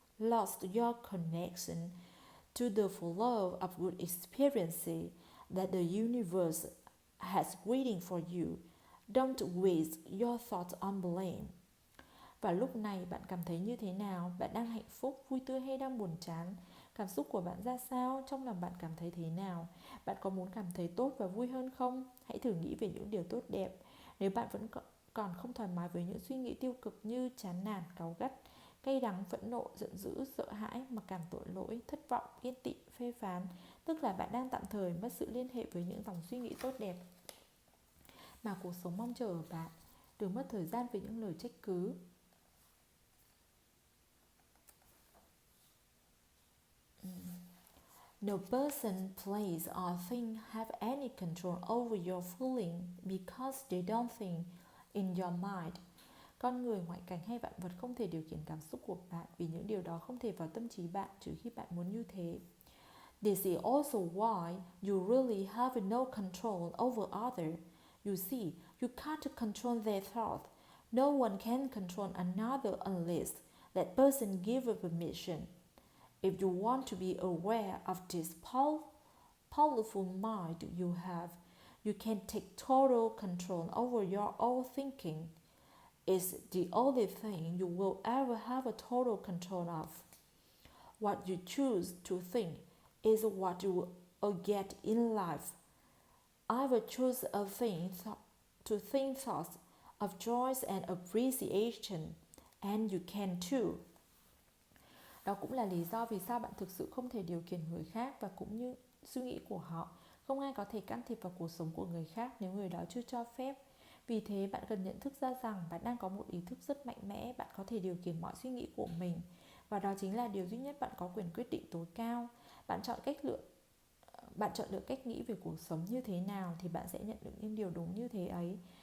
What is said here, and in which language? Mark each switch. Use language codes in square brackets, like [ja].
[en] lost your connection to the flow of good experiences that the universe has waiting for you. Don't waste your thoughts on blame. [vi] Và lúc này bạn cảm thấy như thế nào? Bạn đang hạnh phúc, vui tươi hay đang buồn chán? Cảm xúc của bạn ra sao? Trong lòng bạn cảm thấy thế nào? Bạn có muốn cảm thấy tốt và vui hơn không? Hãy thử nghĩ về những điều tốt đẹp. Nếu bạn vẫn còn không thoải mái với những suy nghĩ tiêu cực như chán nản, cáu gắt, cay đắng, phẫn nộ, giận dữ, sợ hãi, mặc cảm tội lỗi, thất vọng, ghen tị, phê phán, tức là bạn đang tạm thời mất sự liên hệ với những dòng suy nghĩ tốt đẹp mà cuộc sống mong chờ ở bạn. Đừng mất thời gian với những lời trách cứ. [en] No person, place or thing have any control over your feeling because they don't think in your mind. [vi] Con người, ngoại cảnh hay vạn vật không thể điều khiển cảm xúc của bạn vì những điều đó không thể vào tâm trí bạn trừ khi bạn muốn như thế. [en] This is also why you really have no control over others. You see, you can't control their thoughts. No one can control another unless that person gives permission. If you want to be aware of this powerful mind you have, you can take total control over your own thinking. It's the only thing you will ever have a total control of. What you choose to think is what you will get in life. Either choose to think thoughts of joy and appreciation, and you can too. [vi] Đó cũng là lý do vì sao bạn thực sự không thể điều khiển người khác và cũng như suy nghĩ của họ. Không ai có thể can thiệp vào cuộc sống của người khác nếu người đó chưa cho phép. Vì thế bạn cần nhận thức ra rằng bạn đang có một ý thức rất mạnh mẽ, bạn có thể điều khiển mọi suy nghĩ của mình. Và đó chính là điều duy nhất bạn có quyền quyết định tối cao. Bạn chọn lựa cách nghĩ về cuộc sống như thế nào thì bạn sẽ nhận được những điều đúng như thế ấy.